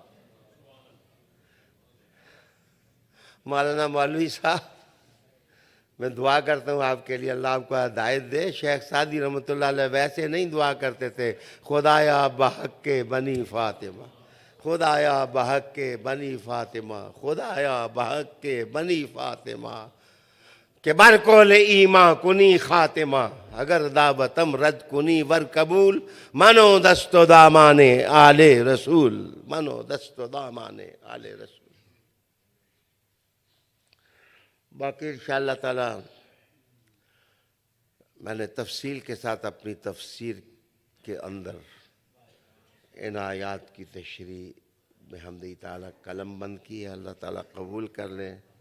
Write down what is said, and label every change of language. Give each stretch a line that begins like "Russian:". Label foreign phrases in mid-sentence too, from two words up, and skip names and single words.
Urdu: مولانا مولوی صاحب میں دعا کرتا ہوں آپ کے لیے، اللہ آپ کو ہدایت دے۔ شیخ سعدی رحمۃ اللہ علیہ ویسے نہیں دعا کرتے تھے،
Persian: خدایا بحق کے بنی فاطمہ، خدایا بحق کے بنی فاطمہ، خدایا بحق کے بنی فاطمہ، کہ بر کول ایماں کنی خاتمہ، اگر دعوتم رد کنی ور قبول، منو دست و دامان آل رسول، منو دست و دامان آل رسول۔
Urdu: باقی
Arabic: انشاءاللہ تعالی
Urdu: میں نے تفصیل کے ساتھ اپنی تفسیر کے اندر ان آیات کی تشریح
Arabic: بحمدہ تعالی
Urdu: قلم بند کی ہے، اللہ تعالیٰ قبول کر لیں۔